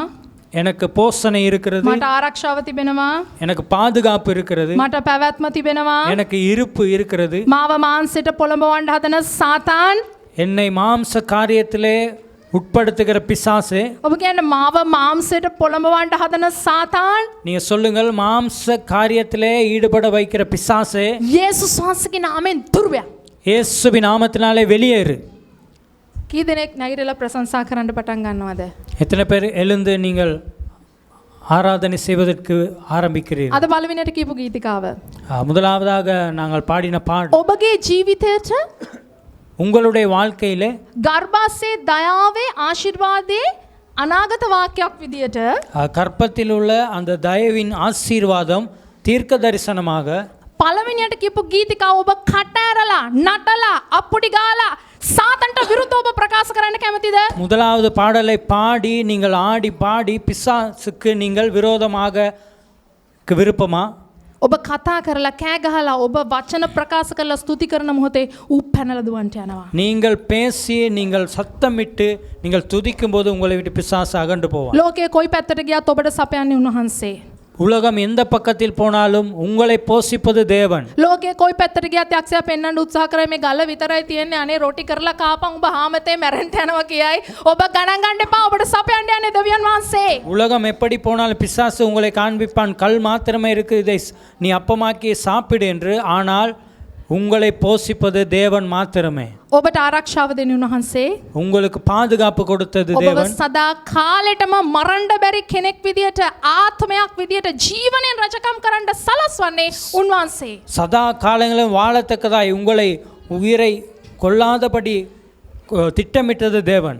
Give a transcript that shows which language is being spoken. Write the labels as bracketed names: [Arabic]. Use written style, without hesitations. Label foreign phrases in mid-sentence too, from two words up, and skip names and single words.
[Tamil] எனக்கு போஷணை இருக்கிறது, [Sinhala] මට ආරක්ෂාව තිබෙනවා. [Tamil] எனக்கு பாதுகாப்பு இருக்கிறது, [Sinhala] මට පැවැත්ම තිබෙනවා. [Tamil] எனக்கு இருப்பு இருக்கிறது. [Sinhala] මාව මාංශයට පොළඹවන්න හදන සාතාන්, [Tamil] என்னை மாம்ச காரியத்திலே உட்படுத்துகிற பிசாசே, [Sinhala] ඔබ කියන්න මාව මාංශයට පොළඹවන්න හදන සාතාන්, [Tamil] நீங்க சொல்லுங்கள், மாம்ச காரியத்திலே ஈடுபட வைக்கிற பிசாசே, [Sinhala] යේසුස් වහන්සේගේ නාමයෙන් දුර වේ. [Tamil] இயேசுவின் நாமத்தினாலே வெளியேறு. [Sinhala] කී දෙනෙක් නැගිටලා ප්‍රශංසා කරන්න පටන් ගන්නවද? [Tamil] எத்தனை பேர் எழுந்து நீங்கள் ஆராதனை செய்வதற்கு ஆரம்பிக்கிறீர்கள்? [Sinhala] අද පළවෙනියට කියපු ගීතිකාව. [Tamil] முதலாவதாக நாங்கள் பாடின பாடல், [Sinhala] ඔබගේ ජීවිතයට [Tamil] உங்களுடைய வாழ்க்கையிலே [Sinhala] ගර්භාෂයේ දයාවේ ආශිර්වාදයේ අනාගත වාක්‍යයක් විදියට [Tamil] கற்பத்தில் உள்ள அந்த தயவின் ஆசீர்வாதம் தீர்க்க தரிசனமாக [Sinhala] පළවෙනියට කියපු ගීතිකාව ඔබ කට ඇරලා නටලා අප්පුඩි ගාලා සාතන්ට විරුද්ධව ඔබ ප්‍රකාශ කරන්න කැමතිද? [Tamil] முதலாவது பாடலை பாடி நீங்கள் ஆடி பாடி பிசாசுக்கு நீங்கள் விரோதமாக விருப்பமா? [Sinhala] ඔබ කතා කරලා කෑ ගහලා ඔබ වචන ප්‍රකාශ කරලා ස්තුති කරන මොහොතේ ඌ පැනලා දුවන්ට යනවා. [Tamil] நீங்கள் பேசி நீங்கள் சத்தமிட்டு நீங்கள் துதிக்கும் போது உங்களை விட்டு பிசாசு அகன்று போவான். [Sinhala] ලෝකයේ කොයි පැත්තට ගියත් ඔබට සපයන්නේ උන්වහන්සේ. [Tamil] உலகம் எந்த பக்கத்தில் போனாலும் உங்களை போஷிப்பது தேவன். [Sinhala] ලෝකයේ කොයි පැත්තට ගියත් යක්ෂයා පෙන්වන්න උත්සාහ කරයි මේ ගල විතරයි තියෙන්නේ, අනේ රොටි කරලා කාපන් උඹ හාමතේ මැරෙන්න යනවා කියයි. ඔබ ගණන් ගන්න එපා, ඔබට සපයන්න යන්නේ දෙවියන් වහන්සේ. [Tamil] உலகம் எப்படி போனாலும் பிசாசு உங்களை காண்பிப்பான், கல் மாத்திரமே இருக்கு, இதை நீ அப்பமாக்கி சாப்பிடு என்று. ஆனால் உங்களை போஷிப்பது தேவன் மாத்திரமே. [Sinhala] ඔබට ආරක්ෂාව දෙන්නේ උන්වහන්සේ. [Tamil] உங்களுக்கு பாதுகாப்பு கொடுத்தது [Sinhala] ඔබව [Tamil] தேவன். [Sinhala] සදා කාලෙටම මරන්න බැරි කෙනෙක් විදියට, ආත්මයක් විදියට ජීවනයෙන් රජකම් කරන්න සලස්වන්නේ උන්වහන්සේ. [Tamil] சதா காலங்களிலும் வாழத்தக்கதாய் உங்களை உயிரை கொல்லாதபடி திட்டமிட்டது தேவன்.